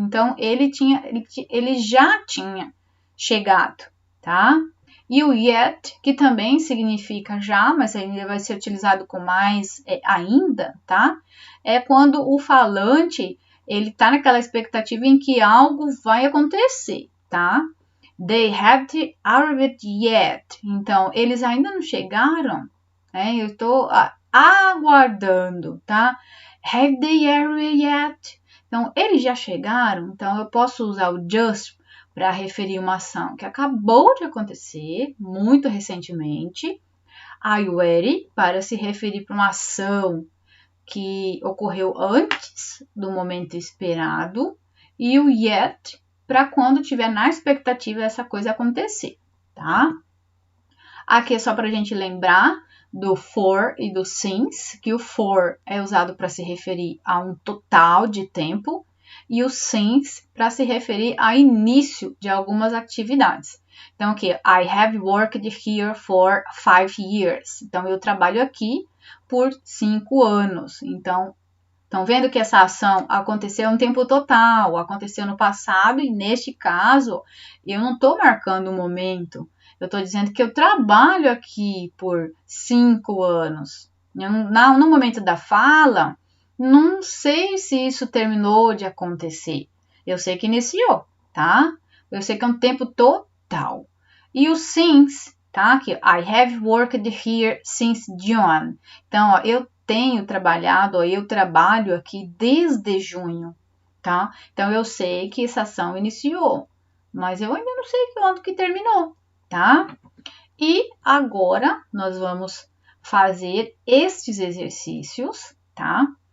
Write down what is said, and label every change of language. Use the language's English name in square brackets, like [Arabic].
[Portuguese] Então, ele já tinha chegado, tá? E o yet, que também significa já, mas ainda vai ser utilizado com mais ainda, tá? É quando o falante, ele tá naquela expectativa em que algo vai acontecer, tá? [English] They haven't arrived yet. [Portuguese] Então, eles ainda não chegaram, né? Eu estou aguardando, tá? [English] Have they arrived yet? [Portuguese] Então, eles já chegaram. Então, eu posso usar o just para referir uma ação que acabou de acontecer, muito recentemente. Already, para se referir para uma ação que ocorreu antes do momento esperado. E o yet, para quando tiver na expectativa dessa coisa acontecer, tá? Aqui é só para a gente lembrar do for e do since, que o for é usado para se referir a um total de tempo e o since para se referir a início de algumas atividades. Então, aqui, [English] I have worked here for 5 years. [Portuguese] Então, eu trabalho aqui por 5 anos. Então, estão vendo que essa ação aconteceu em tempo total, aconteceu no passado e, neste caso, eu não estou marcando o momento. Eu estou dizendo que eu trabalho aqui por 5 anos. No momento da fala, não sei se isso terminou de acontecer. Eu sei que iniciou, tá? Eu sei que é um tempo total. E o since, tá? Aqui, [English] I have worked here since June. [Portuguese] Então, ó, eu tenho trabalhado, eu trabalho aqui desde junho, tá? Então, eu sei que essa ação iniciou, mas eu ainda não sei quando que terminou, tá? E agora, nós vamos fazer estes exercícios, tá?